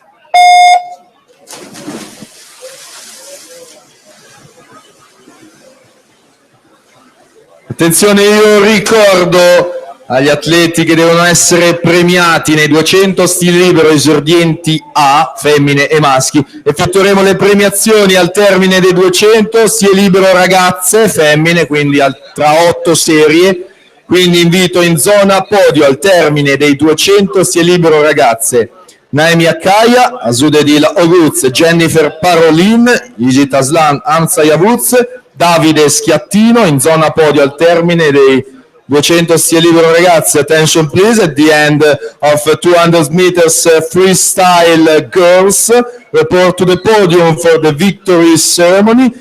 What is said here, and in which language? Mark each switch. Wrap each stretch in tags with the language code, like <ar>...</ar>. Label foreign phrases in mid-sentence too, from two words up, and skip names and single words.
<it>Attenzione, io ricordo agli atleti che devono essere premiati nei 200 stile libero esordienti A, femmine e maschi. Effettueremo le premiazioni al termine dei 200 stile libero ragazze, femmine, quindi tra 8 serie. Quindi invito in zona podio al termine dei 200 stile libero ragazze Naemi Akaya, Azudedil Oguz, Jennifer Parolin, Higit Aslan, Hamza Yavuz, Davide Schiattino. In zona podio al termine dei 200 stile libero ragazzi,</it> <en>attention please, at the end of 200 meters freestyle girls, report to the podium for the victory ceremony.</en>